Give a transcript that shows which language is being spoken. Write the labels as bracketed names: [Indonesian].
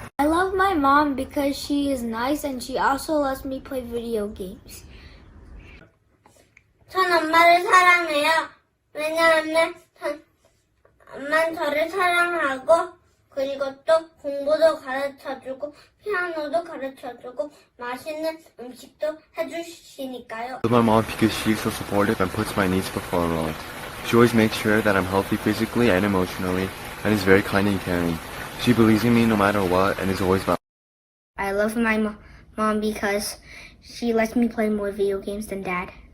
[English] I love my mom because she is nice and she also lets me play video games. [Korean] 전 엄마를 사랑해요. 왜냐하면 엄마는 저를 사랑하고 그리고 또 공부도 가르쳐주고 피아노도 가르쳐주고 맛있는 음식도 해주시니까요. [English] I love my mom because she's so supportive and puts my needs before her own. She always makes sure that I'm healthy physically and emotionally and is very kind and caring. She believes in me no matter what and is always by. I love my mom because she lets me play more video games than dad.